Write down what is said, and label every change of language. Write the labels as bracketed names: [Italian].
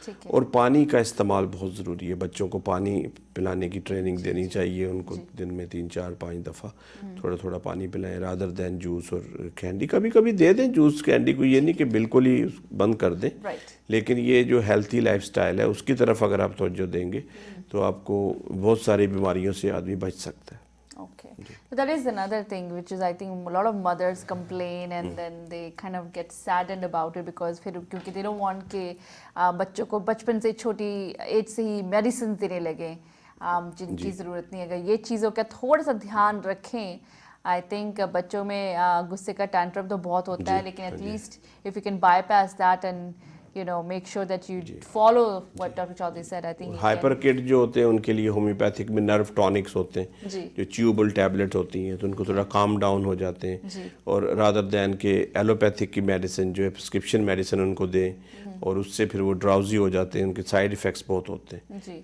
[Urdu] اور پانی کا استعمال بہت ضروری ہے, بچوں کو پانی پلانے کی ٹریننگ دینی چاہیے, ان کو دن میں 3-4-5 دفعہ تھوڑا تھوڑا پانی پلائیں رادر دین جوس اور کینڈی. کبھی کبھی دے دیں جوس کینڈی کو, یہ نہیں کہ بالکل ہی بند کر دیں, لیکن یہ جو ہیلتھی لائف سٹائل ہے اس کی طرف اگر آپ توجہ دیں گے تو آپ کو بہت ساری بیماریوں سے آدمی بچ سکتا ہے. [English] Okay. So that is another thing which is I think a lot of mothers complain and then they kind of get saddened about it because [Urdu] پھر کیونکہ [English] they don't want [Urdu] کہ بچوں کو بچپن سے چھوٹی ایج سے ہی میڈیسنز دینے لگیں جن کی ضرورت نہیں ہے. اگر یہ چیزوں کا تھوڑا سا دھیان رکھیں, آئی تھنک بچوں میں غصے کا ٹینٹرم تو بہت ہوتا ہے, لیکن at least [English] if you can bypass that and you know make sure that you follow what Dr. Chaudhary said, I think [Urdu] hyper کڈ جو ہوتے ہیں ان کے لیے ہومیوپیتھک میں نرو ٹونکس ہوتے ہیں جو چیوبل ٹیبلٹ ہوتی ہیں, تو ان کو تھوڑا کام ڈاؤن ہو جاتے ہیں, اور رادر دین کے ایلوپیتھک کی میڈیسن جو ہے پرسکرپشن میڈیسن ان کو دیں, اور اس سے پھر وہ ڈراؤزی ہو جاتے ہیں, ان کے سائیڈ ایفیکٹس بہت ہوتے ہیں.